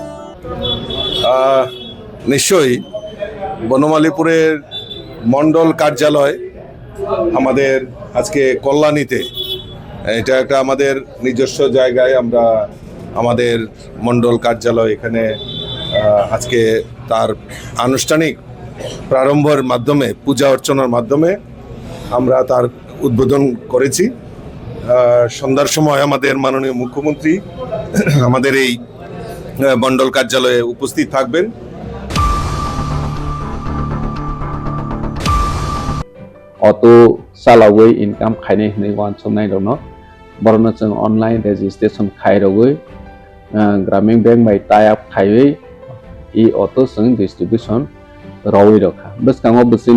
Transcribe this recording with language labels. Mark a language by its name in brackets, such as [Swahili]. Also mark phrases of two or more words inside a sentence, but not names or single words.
[Bangla] নিশ্চয়ই বনমালীপুরের মণ্ডল কার্যালয় আমাদের আজকে কল্যাণীতে, এটা একটা আমাদের নিজস্ব জায়গায় আমরা আমাদের মণ্ডল কার্যালয় এখানে আজকে তার আনুষ্ঠানিক প্রারম্ভের মাধ্যমে পূজা অর্চনার মাধ্যমে আমরা তার উদ্বোধন করেছি। সন্ধ্যার সময় আমাদের মাননীয় মুখ্যমন্ত্রী আমাদের এই মণ্ডল কার্যালয়ে উপস্থিত থাকবেন। [Kok Borok] অটো চালাवै इनकाम खायनाय होननाय वानसनाय दङ बरनो जों [English] online registration [Kok Borok] खायरवै ग्रामीण बैंक बाय [English] tie up [Kok Borok] खायै इ अटो जों डिस्ट्रिब्यूशन रवै रखा बसकाङाव